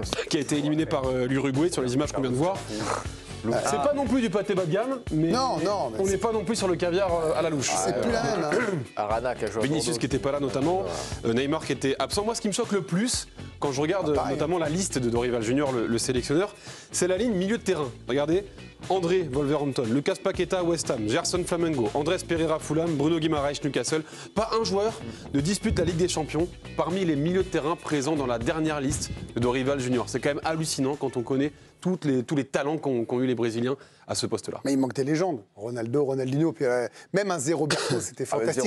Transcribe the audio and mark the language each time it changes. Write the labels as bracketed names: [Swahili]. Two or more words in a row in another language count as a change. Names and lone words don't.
[French] Qui a été éliminé par l'Uruguay sur les images qu'on vient de voir. C'est pas non plus du pâté bas de gamme, mais on n'est pas non plus sur le caviar à la louche. C'est plus la même. Arana qui a joué. Vinicius qui n'était pas là notamment, Neymar qui était absent. Moi, ce qui me choque le plus quand je regarde notamment la liste de Dorival Junior, le sélectionneur, c'est la ligne milieu de terrain. Regardez, André Wolverhampton, Lucas Paqueta West Ham, Gerson Flamengo, Andrés Pereira Fulham, Bruno Guimaraes Newcastle. Pas un joueur ne dispute la Ligue des Champions parmi les milieux de terrain présents dans la dernière liste de Dorival Junior. C'est quand même hallucinant quand on connaît tous les talents qu'ont eu les Brésiliens à ce poste-là. Mais il manque des légendes. Ronaldo, Ronaldinho, puis même un Zé Roberto, c'était fantastique.